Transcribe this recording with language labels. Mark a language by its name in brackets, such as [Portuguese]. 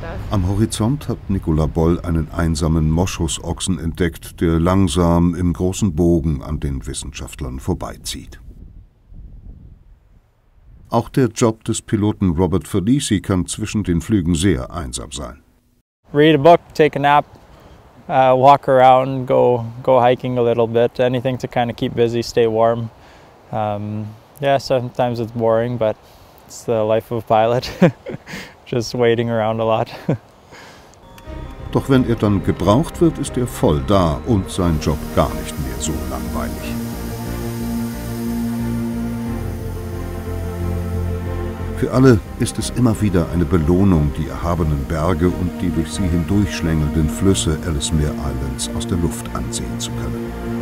[German] Am Horizont hat Nicola Boll einen einsamen Moschusochsen entdeckt, der langsam im großen Bogen an den Wissenschaftlern vorbeizieht. Auch der Job des Piloten Robert Felici kann zwischen den Flügen sehr einsam sein. [English] Read a book, take a nap, walk around, go hiking a little bit, anything to kind of keep busy, stay warm. Yeah, sometimes it's boring, but it's the life of a pilot. Just waiting around a lot. [German] Doch wenn er dann gebraucht wird, ist er voll da und sein Job gar nicht mehr so langweilig. Für alle ist es immer wieder eine Belohnung, die erhabenen Berge und die durch sie hindurchschlängelnden Flüsse Ellesmere Islands aus der Luft ansehen zu können.